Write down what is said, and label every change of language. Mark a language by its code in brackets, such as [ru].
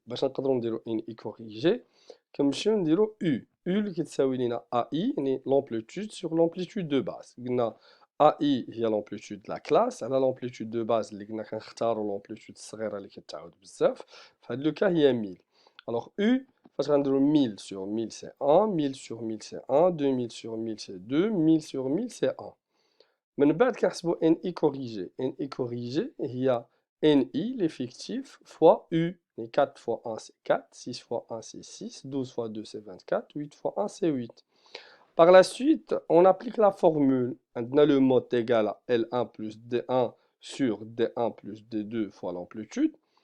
[ar] باش نقدروا نديرو ان اي كوريجي كنمشيو نديرو U اللي كتساوي لينا AI يعني [fr] l'amplitude sur l'amplitude de base. [ar] قلنا AI هي [fr] l'amplitude de la classe [ar] على [fr] l'amplitude de base [ar] اللي قلنا كنختاروا l'amplitude الصغيرة اللي كتعاود بزاف. في هاد لو كا هي 1000. [fr] Alors U [ar] فاش غنديرو [fr] 1000 sur 1000 c'est 1, 1000 sur 1000 c'est 1, 2000 sur 1000 c'est 2, 1000 sur 1000 c'est 1. [ar] من بعد كنحسبوا [fr] NI corrigé. NI corrigé [ar] هي [fr] NI l'effectif fois U. Et 4 fois 1 c'est 4, 6 fois 1 c'est 6, 12 fois 2 c'est 24, 8 fois 1 c'est 8. Par la suite, on applique la formule. On a le mode égal à L1 plus D1 sur D1 plus D2 fois l'amplitude.